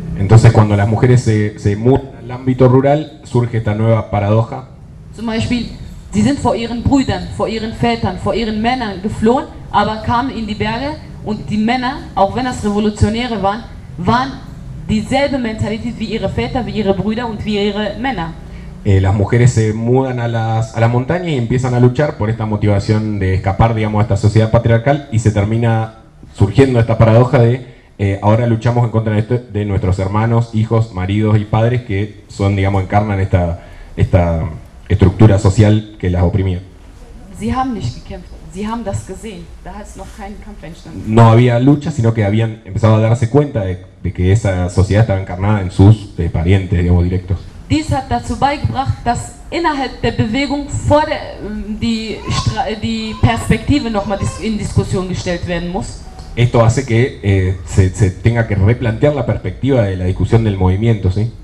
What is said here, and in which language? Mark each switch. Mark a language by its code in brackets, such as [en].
[es] Entonces, cuando las mujeres se mudan al ámbito rural, surge esta nueva paradoja. [de] Zum Beispiel, sie sind vor ihren Brüdern, vor ihren Vätern, vor ihren Männern geflohen, aber kamen in die Berge und die Männer, auch wenn das Revolutionäre waren, waren dieselbe Mentalität wie ihre Väter, wie ihre Brüder und wie ihre Männer. [es] Las mujeres se mudan a la montaña y empiezan a luchar por esta motivación de escapar, digamos, a esta sociedad patriarcal y se termina surgiendo esta paradoja de ahora luchamos en contra de nuestros hermanos, hijos, maridos y padres que son, digamos, encarnan esta estructura social que las oprimía. [de] Sie haben nicht gekämpft. Sie haben das gesehen. Da hat es noch keinen Kampf entstanden. [es] No había lucha, sino que habían empezado a darse cuenta de que esa sociedad estaba encarnada en sus parientes, digamos, directos. [de] Dies hat dazu beigebracht, dass innerhalb der Bewegung vor der, die Perspektive nochmal in Diskussion gestellt werden muss. [es] Esto hace que se tenga que replantear la perspectiva de la discusión del movimiento, ¿sí?